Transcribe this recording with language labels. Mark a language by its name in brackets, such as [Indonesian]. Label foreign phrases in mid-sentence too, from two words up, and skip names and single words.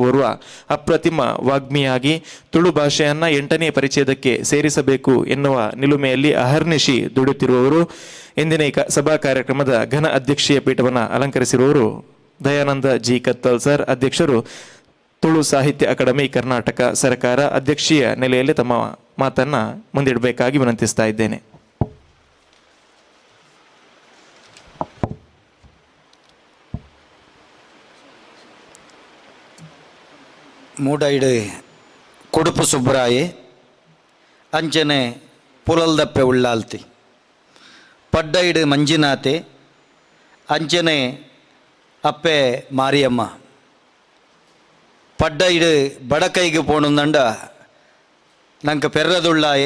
[Kannada] ಓರ್ವ ಅಪ್ರತಿಮ ವಾಗ್ಮಿಯಾಗಿ ತುಳು ಭಾಷೆಯನ್ನು 8ನೇ ಪರಿಚ್ಛೇದಕ್ಕೆ ಸೇರಿಸಬೇಕು ಎನ್ನುವ ನಿಲುಮೆಯಲ್ಲಿ ಅಹರ್ನಿಶಿ ದುಡಿಯುತ್ತಿರುವವರು. ಇಂದಿನ ಈ ಸಭಾ ಕಾರ್ಯಕ್ರಮದ ಘನ ಅಧ್ಯಕ್ಷೀಯ ಪೀಠವನ್ನು ಅಲಂಕರಿಸಿರುವವರು ದಯಾನಂದ ಜಿ ಕತ್ತಲ್ ಸರ್, ಅಧ್ಯಕ್ಷರು ತುಳು ಸಾಹಿತ್ಯ ಅಕಾಡೆಮಿ, ಕರ್ನಾಟಕ ಸರ್ಕಾರ. ಅಧ್ಯಕ್ಷೀಯ ನೆಲೆಯಲ್ಲಿ ತಮ್ಮ ಮಾತನ್ನು ಮುಂದಿಡಬೇಕಾಗಿ ವಿನಂತಿಸ್ತಾ ಇದ್ದೇನೆ. [Tulu] ಮೂಡೈಡು ಕೊಡುಪು ಸುಬ್ರಾಯೆ ಅಂಚನೆ ಪುಲಲ್ದಪ್ಪೆ ಉಳ್ಳಾಲ್ತಿ ಪಡ್ಡೈಡು ಮಂಜಿನಾತೆ ಅಂಚನೆ ಅಪ್ಪೆ ಮಾರಿಯಮ್ಮ ಪಡ್ಡೈಡು ಬಡಕೈಗೆ ಪೋಣುಂದಂಡ ನಂಗೆ ಪೆರ್ರದುಳ್ಳಾಯೆ